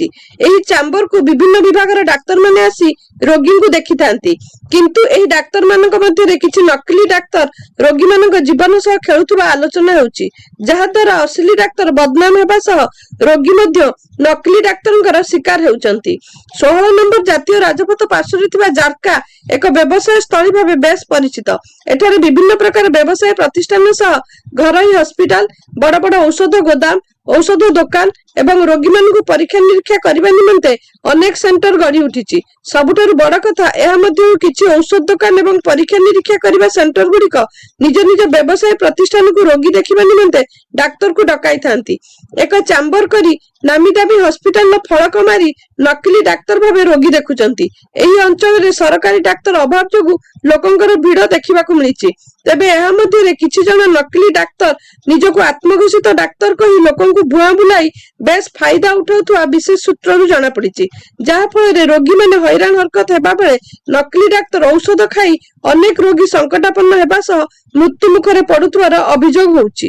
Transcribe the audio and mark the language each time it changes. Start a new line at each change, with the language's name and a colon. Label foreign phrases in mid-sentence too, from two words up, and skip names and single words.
Odia: ଏହି ଚେମ୍ବର କୁ ବିଭିନ୍ନ ବିଭାଗର ଡାକ୍ତର ମାନେ ଆସି ରୋଗୀ କୁ ଦେଖି ଥାନ୍ତି, କିନ୍ତୁ ଏହି ଡାକ୍ତର ମାନଙ୍କ ମଧ୍ୟ ରେ କିଛି ନକଲି ଡାକ୍ତର ରୋଗୀ ମାନଙ୍କ ଜୀବନ ସହ ଖେଳୁଥିବା ଆଲୋଚନା ହେଉଛି, ଯାହା ଦ୍ୱାରା ଅସଲି ଡାକ୍ତର ବଦନାମ ହେବା ସହ ରୋଗୀ ମଧ୍ୟ ନକଲି ଡାକ୍ତରଙ୍କର ଶିକାର ହେଉଛନ୍ତି। 16 ନମ୍ବର ଜାତୀୟ ରାଜପଥ ପାର୍ଶ୍ୱରେ ଥିବା ଜାରକା ଏକ ବ୍ୟବସାୟ ସ୍ଥଳୀ ଭାବେ ବେଶ ପରିଚିତ। ଏଠାରେ ବିଭିନ୍ନ ପ୍ରକାର ବ୍ୟବସାୟ ପ୍ରତିଷ୍ଠାନ ସହ ଘରୋଇ ହସ୍ପିଟାଲ, ବଡ଼ ବଡ଼ ଔଷଧ ଗୋଦାମ ଔଷଧ ଦୋକାନ ଏବଂ ରୋଗୀ ମାନଙ୍କୁ ପରୀକ୍ଷା ନିରୀକ୍ଷା କରିବା ନିମନ୍ତେ ଅନେକ ସେଣ୍ଟର ଗଢ଼ି ଉଠିଛି। ସବୁଠାରୁ ବଡ଼ କଥା ଏହା ମଧ୍ୟରୁ କିଛି ଔଷଧ ଦୋକାନ ଏବଂ ପରୀକ୍ଷା ନିରୀକ୍ଷା କରିବା ସେଣ୍ଟର ଗୁଡ଼ିକ ନିଜ ନିଜ ବ୍ୟବସାୟ ପ୍ରତିଷ୍ଠାନ କୁ ରୋଗୀ ଦେଖିବା ନିମନ୍ତେ ଡାକ୍ତର କୁ ଡକାଇ ଥାନ୍ତି। ଏକ ଚେମ୍ବର କରି ନାମୀ ଦାମୀ ହସ୍ପିଟାଲ ଫଳକ ମାରି ନକଲି ଡାକ୍ତର ଭାବେ ରୋଗୀ ଦେଖୁଛନ୍ତି। ଏହି ଅଞ୍ଚଳ ରେ ସରକାରୀ ଡାକ୍ତର ଅଭାବ ଯୋଗୁ ଲୋକଙ୍କର ଭିଡ଼ ଦେଖିବାକୁ ମିଳିଛି। ତେବେ ଏହା ମଧ୍ୟରେ କିଛି ଜଣ ନକଲି ଡାକ୍ତର ନିଜକୁ ଆତ୍ମଘୋଷିତ ଡାକ୍ତର କହି ଲୋକଙ୍କୁ ଭୁଆ ବୁଲାଇ ବେଶ ଫାଇଦା ଉଠାଉଥିବା ବିଶେଷ ସୂତ୍ରରୁ ଜଣା ପଡ଼ିଛି। ଯାହା ଫଳରେ ରୋଗୀ ମାନେ ହଇରାଣ ହରକତ ହେବା ବେଳେ ନକଲି ଡାକ୍ତର ଔଷଧ ଖାଇ ଅନେକ ରୋଗୀ ସଙ୍କଟାପନ୍ନ ହେବା ସହ ମୃତ୍ୟୁ ମୁଖରେ ପଡ଼ୁଥିବାର ଅଭିଯୋଗ ହେଉଛି।